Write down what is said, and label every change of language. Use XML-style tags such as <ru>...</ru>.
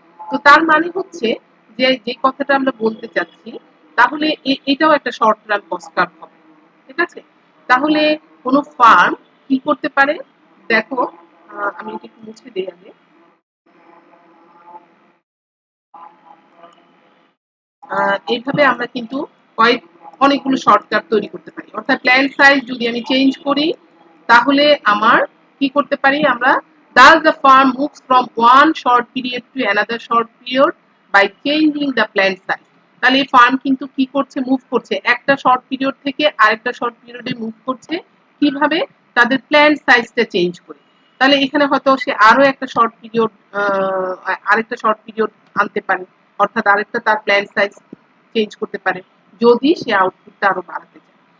<bn>তো তার মানে হচ্ছে যে যে কথাটা আমরা বলতে চাচ্ছি, তাহলে এটাও একটা শর্ট রান কস্ট কার্ভ হবে, ঠিক আছে। তাহলে কোনো ফার্ম কি করতে পারে, দেখো আমি এটা একটু মুছে দিই আগে। এইভাবে আমরা কিন্তু অনেকগুলো শর্টকাট তৈরি করতে পারি। অর্থাৎ প্ল্যান সাইজ যদি আমি চেঞ্জ করি, তাহলে আমার কি করতে পারি আমরা,</bn> <en>does the farm moves from one short period to another short period by changing the plant size?</en> <bn>তাহলে এই ফার্ম কিন্তু কি করছে, মুভ করছে, একটা শর্ট পিরিয়ড থেকে আরেকটা শর্ট পিরিয়ডে মুভ করছে, কিভাবে, তাদের প্ল্যান্ট সাইজটা চেঞ্জ করে। তাহলে এখানে হয়তো সে আরো একটা শর্ট পিরিয়ড, আরেকটা শর্ট পিরিয়ড আনতে পারে, অর্থাৎ আরেকটা তার প্ল্যান সাইজ চেঞ্জ করতে পারে, যদি সে আউটপুটটা আরো বাড়াতে চায়।</bn>